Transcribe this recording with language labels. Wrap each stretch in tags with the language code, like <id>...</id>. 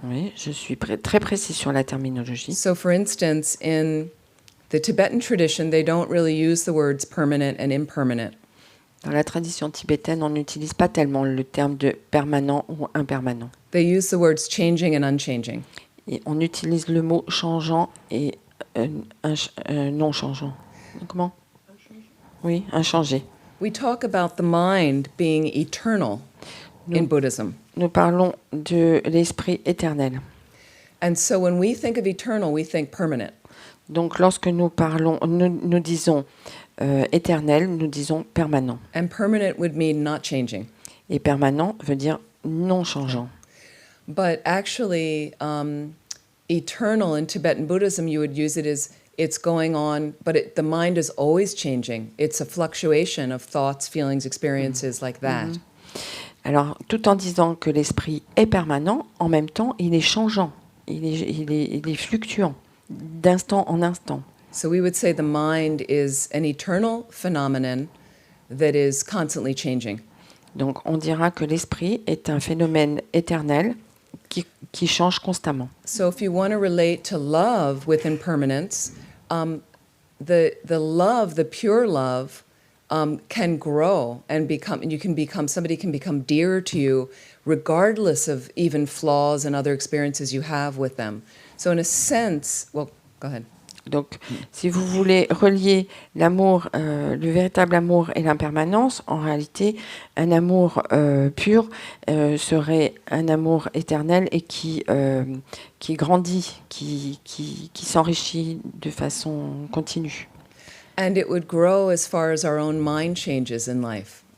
<fr>Oui, je suis très précis sur la terminologie.</fr> <en>So, for instance, in the Tibetan tradition, they don't really use the words permanent and impermanent.</en> <fr>Dans la tradition tibétaine, on n'utilise pas tellement le terme de permanent ou impermanent.</fr> <en>They use the words changing and unchanging.</en> <fr>Et on utilise le mot changeant et non changeant. Comment? Oui, inchangé.</fr> <en>We talk about the mind being eternal in Buddhism.</en> <fr>Nous parlons de l'esprit éternel.</fr> <en>And so when we think of eternal, we think permanent.</en> <fr>Donc lorsque nous parlons, nous disons éternel, nous disons permanent.</fr> <en>And permanent would mean not changing.</en> <fr>Et permanent veut dire non changeant.</fr> <en>But actually, eternal in Tibetan Buddhism, you would use it as it's going on, but the mind is always changing. It's a fluctuation of thoughts, feelings, experiences like that.</en> <fr>Alors, tout en disant que l'esprit est permanent, en même temps, il est changeant, il est fluctuant, d'instant en instant.</fr> <en>So we would say the mind is an eternal phenomenon that is constantly changing.</en> <fr>Donc, on dira que l'esprit est un phénomène éternel qui change constamment.</fr> <en>So if you want to relate to love with impermanence, the love, the pure love, can grow and somebody can become dearer to you regardless of even flaws and other experiences you have with them. So in a sense, well, go ahead.</en> <fr>Donc, si vous voulez relier l'amour, le véritable amour et l'impermanence, en réalité, un amour pur serait un amour éternel et qui grandit, qui s'enrichit de façon continue.</fr> <en>And it would grow as far as our own mind changes in life.</en>